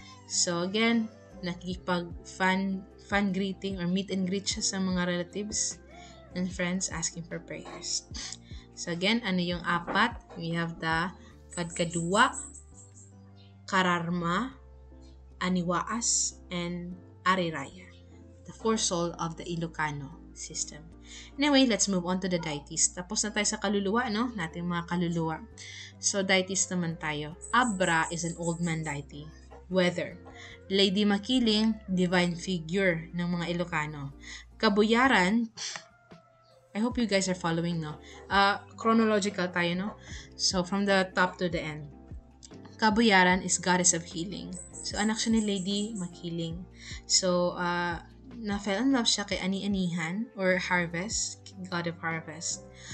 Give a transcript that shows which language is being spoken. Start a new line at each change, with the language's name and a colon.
Filipino: So, again, nakikipag-fan greeting or meet and greet siya sa mga relatives and friends
English: asking for prayers. So again,
Filipino: ano yung apat?
English: We have the kadkadua, kararma, aniwaas, and ariraya. The four soul of the Ilocano system. Anyway, let's move on to the deities.
Filipino: Tapos na tayo sa kaluluwa, no? Nating mga kaluluwa. So, deities naman tayo.
English: Abra is an old man deity. Weather. Lady Makiling, divine figure
Filipino: ng mga
English: Ilocano. Kabuyaran, I hope you guys are following, no?
Filipino: Chronological tayo, no? So,
English: from the top to the end. Kabuyaran is goddess of healing.
Filipino: So, anak siya ni Lady Makiling. So, na-fell in love siya kay Ani-Anihan or Harvest,
English: god of harvest.